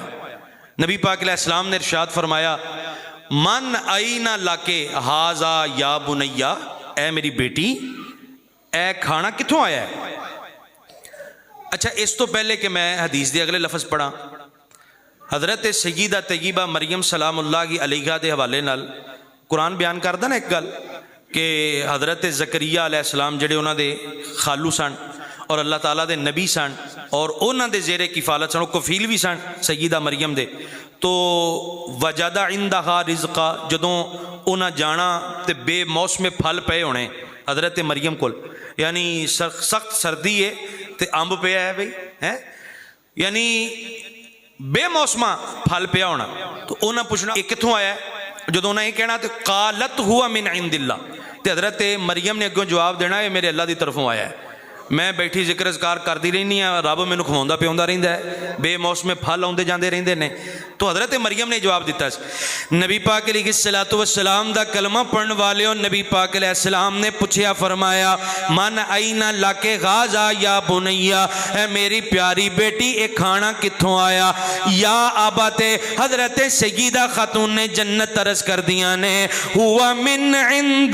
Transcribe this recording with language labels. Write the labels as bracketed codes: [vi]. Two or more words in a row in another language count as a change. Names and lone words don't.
[pa] نبی پاک علیہ السلام نے ارشاد فرمایا [ar] من اینا لاکے ہاذا یا بنیا، [pa] اے میری بیٹی اے کھانا کتوں آیا ہے؟ اچھا اس تو پہلے کہ میں حدیث دے اگلے لفظ پڑھا، حضرت سیدہ طیبہ مریم سلام اللہ علیہا دے حوالے نال قرآن بیان کردا نا ایک گل کہ حضرت زکریا علیہ السلام جڑے انہاں دے خالو سن اور اللہ تعالیٰ دے نبی سن اور انہاں دے زیر کفالت سن، کفیل بھی سن سیدہ مریم دے، تو [ar] وجد عندہا رزقا، [pa] جدوں انہاں جانا تے بے موسم پھل پے ہونے حضرت مریم کول، یعنی سخت سردی ہے تے امب پیا ہے بھئی ہے، یعنی بے موسمہ پھل پیا ہونا، تو انہاں پوچھنا یہ کتوں آیا ہے؟ جدوں انہاں یہ کہنا تو [ar] قالت ہوا من عند اللہ، [pa] تے حضرت مریم نے اگوں جواب دینا یہ میرے اللہ دی طرفوں آیا ہے، میں بیٹھی ذکر اذکار کرتی رہنی ہاں، رب مینوں کھواوندا پیوندا رہندا ہے، بے موسم پھل آندے جاندے رہندے نے۔ تو حضرت مریم نے جواب دیتا ہے، نبی پاک علیہ الصلوۃ والسلام دا کلمہ پڑھن والیو، نبی پاک علیہ السلام نے پوچھیا فرمایا [ar] من اینا لاکے غازا یا بنیا، [pa] اے میری پیاری بیٹی اے کھانا کتھوں آیا؟ [ar] یا آبات، [pa] حضرت سیدہ خاتون نے جنت عرض کر دیاں نے [ar] ہوا من عند